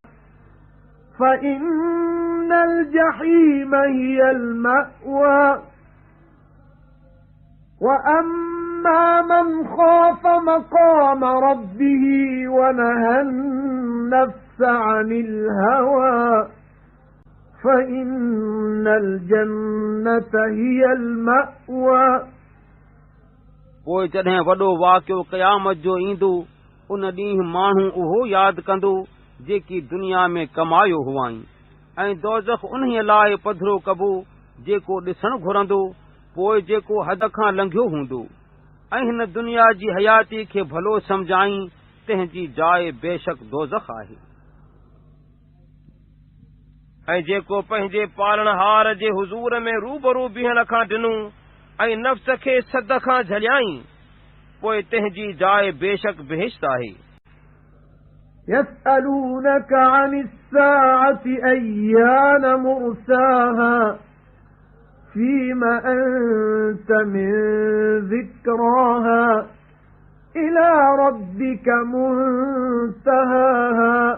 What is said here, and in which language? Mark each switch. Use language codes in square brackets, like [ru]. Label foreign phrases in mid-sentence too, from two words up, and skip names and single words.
[ar] فَإِنَّ الْجَحِيمَ هِيَ الْمَأْوَى وَأَمَّا مَنْ خَافَ مَقَامَ رَبِّهِ وَنَهَى النَّفْسَ عَنِ الْهَوَى فَإِنَّ الْجَنَّةَ هِيَ الْمَأْوَى [sd] पोइ जॾहिं वॾो वाक़ियो क़यामत जो ईंदो उन ॾींहुं माण्हू उहो यादि कंदो जेकी दुनिया में कमायो हुआईं ऐं दोज़ख उन्हीअ लाइ पधरो कबो जेको ॾिसणु घुरंदो पोइ जेको हद खां लंघियो हूंदो ऐं हिन दुनिया जी हयाती खे भलो सम्झाई तंहिंजी जाइ बेशक दोज़ख आहे ऐं जेको पंहिंजे पालणहार जे हुज़ूर में रूबरू बीहण खां ॾिनो ऐं नफ़्स खे सद खां झलियाई पोइ तंहिंजी जाइ बेशक बेहिश्त आहे [ar] يَسْأَلُونَكَ عَنِ السَّاعَةِ أَيَّانَ مُرْسَاهَا فِيمَ أَنْتَ مِنْ ذِكْرَاهَا إِلَى رَبِّكَ مُنْتَهَاهَا